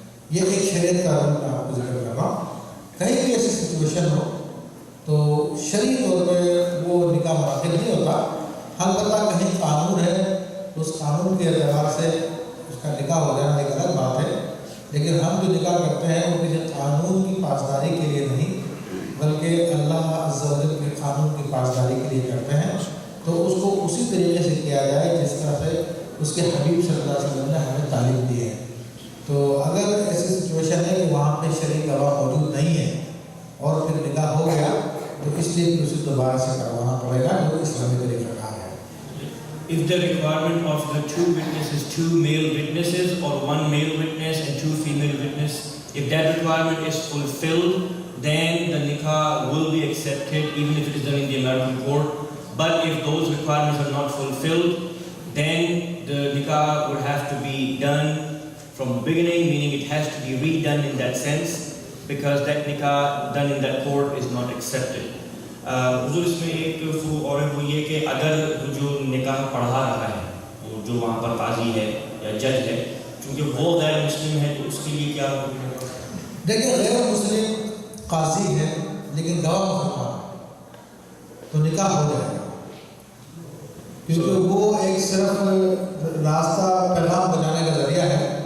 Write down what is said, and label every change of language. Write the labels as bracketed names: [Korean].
[Urdu] یہ ایک شریعت کا رول میں آپ کو ذکر کر رہا ہوں۔ کہیں بھی ایسی سچویشن ہو تو شرعی طور پہ وہ نکاح منعقد نہیں ہوتا۔ البتہ کہیں قانون ہے تو اس قانون کے اعتبار سے اس کا نکاح ہو جانا ایک الگ بات ہے، لیکن ہم جو نکاح کرتے ہیں وہ کسی قانون کی پاسداری کے لیے نہیں، بلکہ اللہ عز و جل کے قانون کی پاسداری کے لیے کرتے ہیں۔ تو اس کو اسی طریقے سے کیا جائے جس طرح سے اس کے حبیب صلی اللہ علیہ وسلم نے ہمیں تعلیم دی ہے۔ تو اگر ایسی سچویشن ہے کہ وہاں پہ شرعی گواہ موجود نہیں ہے اور پھر نکاح ہو گیا، تو اس لیے اسے دوبارہ سے کروانا پڑے گا، جو اسلامی طریقہ کار ہے۔ [English] If the requirement of the 2 witnesses, 2 male witnesses, or 1 male witness and 2 female witnesses, if that requirement is fulfilled, then the nikah will be accepted even if it is done in the American court. But if those requirements are not fulfilled, then the nikah would have to be done from the beginning, meaning it has to be redone in that sense, because that nikah done in that court is not accepted. [Urdu] حضور اس میں ایک اور وہ یہ کہ اگر جو نکاح پڑھا رہا ہے جو وہاں پر قاضی ہے یا جج ہے، چونکہ وہ غیر مسلم ہے، تو اس کے لیے کیا ہوگا؟ دیکھیں، غیر مسلم قاضی ہے لیکن گواہ مسلمان ہے تو نکاح ہو جائے گا، کیونکہ وہ ایک صرف راستہ پیغام بجانے کا ذریعہ ہے